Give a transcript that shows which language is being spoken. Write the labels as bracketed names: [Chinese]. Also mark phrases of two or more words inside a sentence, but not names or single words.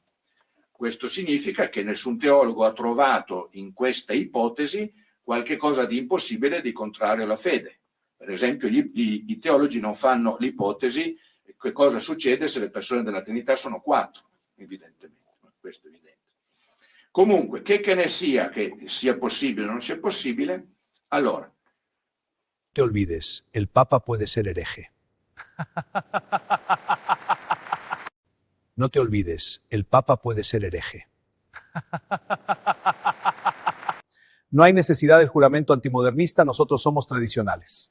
[Italian] Questo significa che nessun teologo ha trovato in questa ipotesi qualche cosa di impossibile, di contrario alla fede. Per esempio, i teologi non fanno l'ipotesi che cosa succede se le persone della Trinità sono 4, evidentemente. Questo è evidente. Comunque, che ne sia, che sia possibile o non sia possibile, allora. [Spanish] No te olvides, el Papa puede ser hereje. No te olvides, el Papa puede ser hereje. No hay necesidad del juramento antimodernista, nosotros somos tradicionales.